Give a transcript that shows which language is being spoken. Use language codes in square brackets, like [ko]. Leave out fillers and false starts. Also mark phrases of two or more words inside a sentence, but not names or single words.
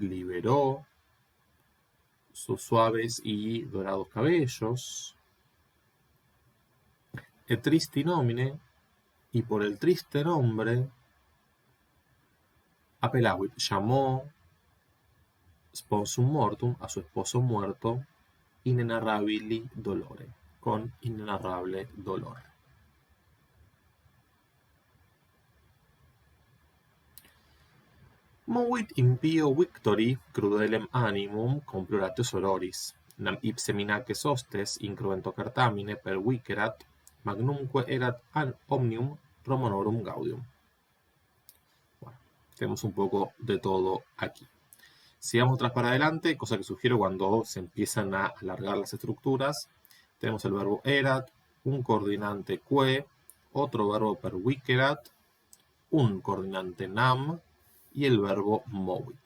[es] Liberó sus suaves y dorados cabellos. [la] E tristi nomine, [es] y por el triste nombre, apellavit, llamó [la] sponsum mortum, [es] a su esposo muerto, [la] inenarrabili dolore, [es] con inenarrable dolor. [la] Movit impio victori crudelem animum comploratio sororis, nam ipse minaces hostes incruento cartamine pervicerat, magnumque erat ad omnium Romanorum gaudium. [es] Bueno, tenemos un poco de todo aquí. Si vamos atrás para adelante, cosa que sugiero cuando se empiezan a alargar las estructuras, tenemos el verbo erat, un coordinante que, otro verbo pervicerat, un coordinante nam y el verbo movit.